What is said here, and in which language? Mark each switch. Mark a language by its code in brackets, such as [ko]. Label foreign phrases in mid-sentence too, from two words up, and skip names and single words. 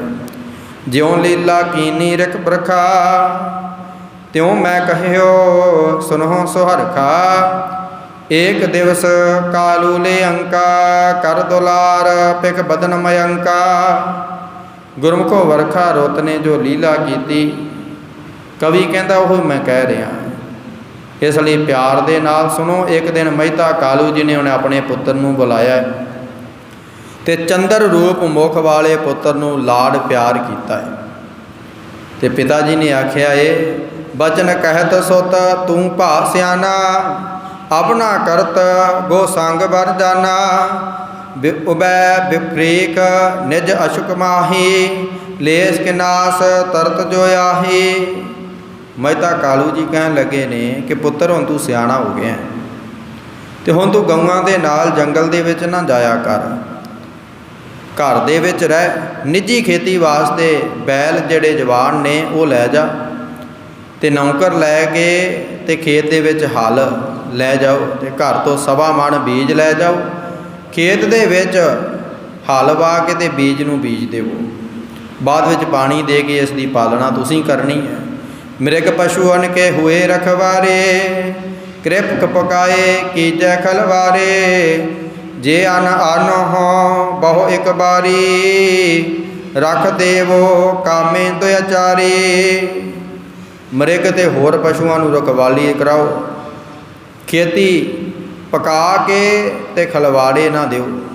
[bra] जिउँ लीला कीनी रिक बरखा तिउँ मैं कहिओ सुनहु सुहरखा। एक दिवस कालू लै अंका कर दुलार पिख बदन मयंका। [pa] ਗੁਰਮੁਖੋ ਵਰਖਾ ਰੁੱਤ ਨੇ ਜੋ ਲੀਲਾ ਕੀਤੀ, ਕਵੀ ਕਹਿੰਦਾ ਉਹ ਮੈਂ ਕਹਿ ਰਿਹਾ। ਇਸ ਲਈ ਪਿਆਰ ਦੇ ਨਾਲ ਸੁਣੋ। ਇਕ ਦਿਨ ਮਹਿਤਾ ਕਾਲੂ ਜੀ ਨੇ ਉਨ੍ਹਾਂ ਅਪਨੇ ਪੁੱਤਰ ਨੂੰ ਬੁਲਾਇਆ ਤੇ ਚੰਦ੍ਰ ਰੂਪ ਮੁਖ ਵਾਲੇ ਪੁੱਤਰ ਨੂੰ ਲਾਡ ਪਿਆਰ ਕੀਤਾ ਹੈ। ਤੇ ਪਿਤਾ ਜੀ ਨੇ ਆਖਿਆ ਹੈ [bra] बचन कहत सुत तू भा सियाना, अपना करत गो संग बर जाना, उबै विपरीक निज अशुक माही, लेस के नास तरत जो आही। [pa] ਮਹਿਤਾ ਕਾਲੂ ਜੀ ਕਹਿਣ ਲੱਗੇ ਨੇ ਕਿ ਪੁੱਤਰ ਹੁਣ ਤੂੰ ਸਿਆਣਾ ਹੋ ਗਿਆ ਤੇ ਹੁਣ ਤੂੰ ਗਊਆਂ ਦੇ ਨਾਲ ਜੰਗਲ ਦੇ ਵਿਚ ਨਾ ਜਾਇਆ ਕਰ, ਘਰ ਦੇ ਵਿਚ ਰਹਿ। ਨਿਜੀ ਖੇਤੀ ਵਾਸਤੇ ਬੈਲ ਜਿਹੜੇ ਜਵਾਨ ਨੇ ਉਹ ਲੈ ਜਾ ਤੇ ਨੌਕਰ ਲੈ ਕੇ ਤੇ ਖੇਤ ਦੇ ਵਿਚ ਹਲ ਲੈ ਜਾਓ ਤੇ ਘਰ ਤੋਂ ਸਵਾ ਮਣ ਬੀਜ ਲੈ ਜਾਓ। ਖੇਤ ਦੇ ਵਿਚ ਹਲ ਵਾਹ ਕੇ ਤੇ ਬੀਜ ਨੂੰ ਬੀਜ ਦੇਵੋ, ਬਾਅਦ ਵਿਚ ਪਾਣੀ ਦੇ ਕੇ ਇਸ ਦੀ ਪਾਲਣਾ ਤੁਸੀਂ ਕਰਨੀ ਹੈ। [bra] मृग पशु अन के हुए रखवारे, कृपक पकाए कीजै खलवारे, जे अन अन हो बहु एक बारी, रख देवो कामे दुआचारी। [pa] ਮ੍ਰਿਗ ਤੇ ਹੋਰ ਪਸ਼ੂਆਂ ਨੂੰ ਰਖਵਾਲੀ ਕਰਾਓ, ਖੇਤੀ ਪਕਾ ਕੇ ਤੇ ਖਲਵਾੜੇ ਨਾ ਦਿਓ।